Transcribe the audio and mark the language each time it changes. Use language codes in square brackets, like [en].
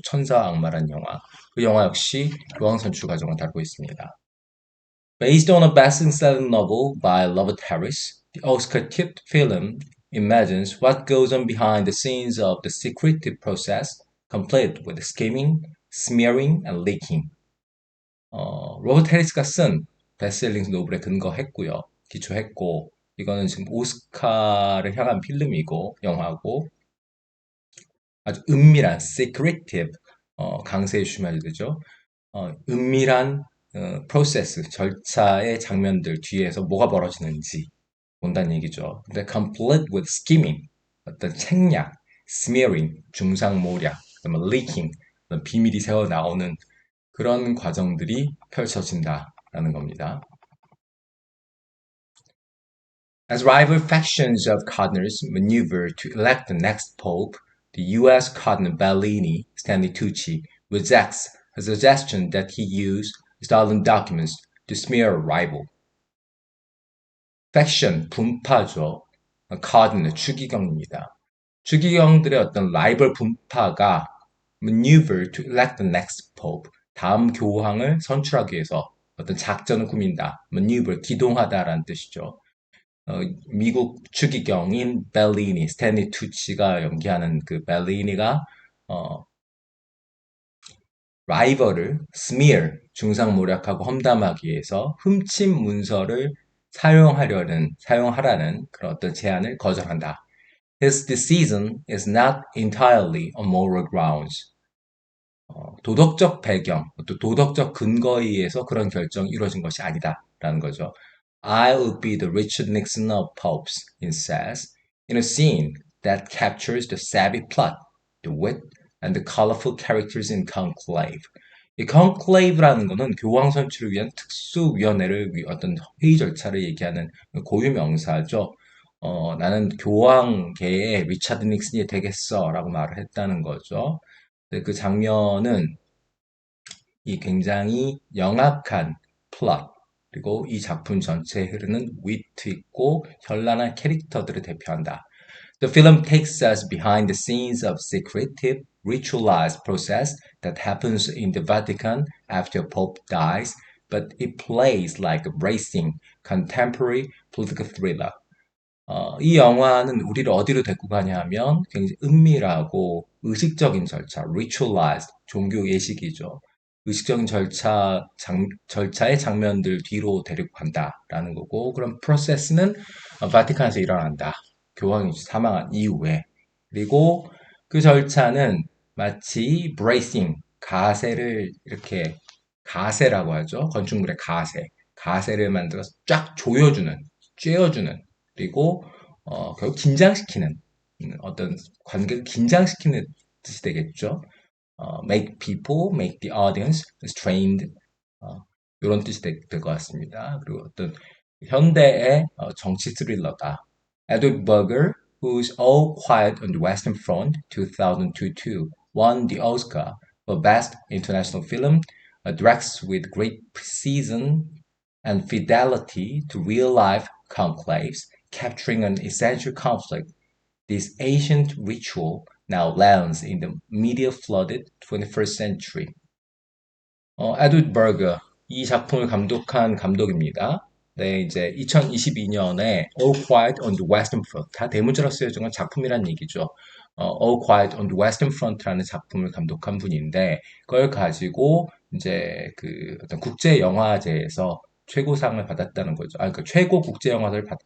[ko] 천사와 악마라는 영화. 그 영화 역시 교황 선출 과정을 다루고 있습니다. [en] Based on a best-selling novel by Robert Harris, the Oscar-tipped film imagines what goes on behind the scenes of the secretive process, complete with scheming, smearing, and leaking. [ko] 로버트 해리스가 쓴 베스트셀링 노블에 근거했고요. 기초했고, 이거는 지금 오스카를 향한 필름이고, 영화고, 아주 은밀한, secretive, 강세에 주시면 되죠. 은밀한 프로세스, 절차의 장면들 뒤에서 뭐가 벌어지는지 본다는 얘기죠. 근데 [en] complete with scheming, [ko] 어떤 책략, smearing, 중상모략, 그다음에 leaking, 비밀이 새어 나오는 그런 과정들이 펼쳐진다라는 겁니다. [en] As rival factions of cardinals maneuver to elect the next pope, the U.S. Cardinal Bellini, Stanley Tucci, rejects a suggestion that he use stolen documents to smear a rival. [ko] 팩션, 분파죠. cardinal, 추기경입니다. 추기경들의 어떤 라이벌 분파가 [en] maneuver to elect the next pope, [ko] 다음 교황을 선출하기 위해서 어떤 작전을 꾸민다. maneuver, 기동하다라는 뜻이죠. 미국 추기경인 벨리니, 스탠리 투치가 연기하는 그 벨리니가 라이벌을 smear, 중상모략하고 험담하기 위해서 훔친 문서를 사용하라는 그런 어떤 제안을 거절한다. [en] His decision is not entirely on moral grounds. [ko] 도덕적 배경, 또 도덕적 근거에 의해서 그런 결정이 이루어진 것이 아니다라는 거죠. [en] I'll be the Richard Nixon of popes, it says, in a scene that captures the savvy plot, the wit, and the colorful characters in conclave. [ko] 이 conclave라는 거는 교황 선출을 위한 특수위원회를 어떤 회의 절차를 얘기하는 고유 명사죠. 나는 교황계의 리차드 닉슨이 되겠어라고 말을 했다는 거죠. 근데 그 장면은 이 굉장히 영악한 플롯, 그리고 이 작품 전체에 흐르는 위트 있고 현란한 캐릭터들을 대표한다. [en] The film takes us behind the scenes of secretive, ritualized process that happens in the Vatican after a pope dies, but it plays like a bracing, contemporary political thriller. [ko] 이 영화는 우리를 어디로 데리고 가냐 하면 굉장히 은밀하고 의식적인 절차, ritualized, 종교 예식이죠. 의식적인 절차의 장면들 뒤로 데리고 간다라는 거고, 그런 프로세스는 바티칸에서 일어난다. 교황이 사망한 이후에. 그리고 그 절차는 마치 bracing, 가세를 이렇게, 가세라고 하죠. 건축물의 가세. 가세를 만들어서 쫙 조여주는, 쬐어주는, 그리고 결국 긴장시키는 어떤 관계를 긴장시키는 뜻이 되겠죠. [en] make people, make the audience strained [ko] 이런 뜻이 될 것 같습니다. 그리고 어떤 현대의 정치 스릴러다. [en] Edward Berger, who's All Quiet on the Western Front 2002 won the Oscar for Best International Film, directs with great precision and fidelity to real-life conclaves, capturing an essential conflict. This ancient ritual now lands in the media-flooded 21st century. [ko] 에드워드 버거, 이 작품을 감독한 감독입니다. 네, 이제 2022년에 All Quiet on the Western Front, 다 대문자로 쓰여진 건 작품이란 얘기죠. All Quiet on the Western Front라는 작품을 감독한 분인데, 그걸 가지고 이제 그 어떤 국제 영화제에서 최고상을 받았다는 거죠. 아, 그러니까 최고 국제 영화를